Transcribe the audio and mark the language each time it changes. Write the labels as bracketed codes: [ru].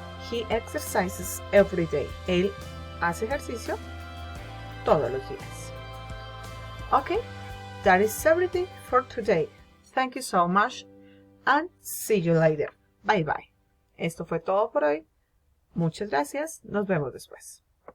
[en] He exercises every day. [es] Él hace ejercicio todos los días. [en] Okay, that is everything for today. Thank you so much and see you later. Bye bye. [es] Esto fue todo por hoy. Muchas gracias. Nos vemos después.